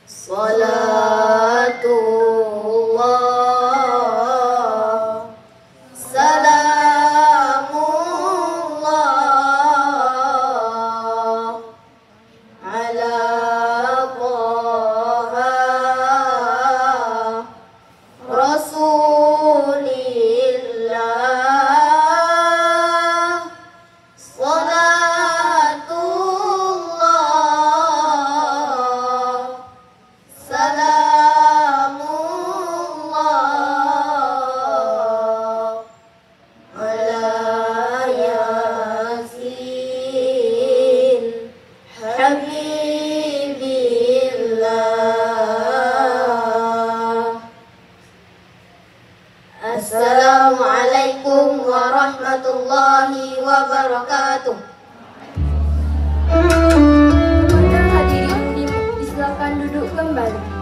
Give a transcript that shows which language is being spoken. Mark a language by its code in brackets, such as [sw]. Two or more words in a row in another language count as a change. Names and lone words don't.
[ar] صلاة الله، سلام الله على طه رسول الله. صلاة الله، سلام الله على يس حبيب الله. السلام عليكم ورحمة الله وبركاته. [ms] Kepada hadirin disilakan duduk kembali.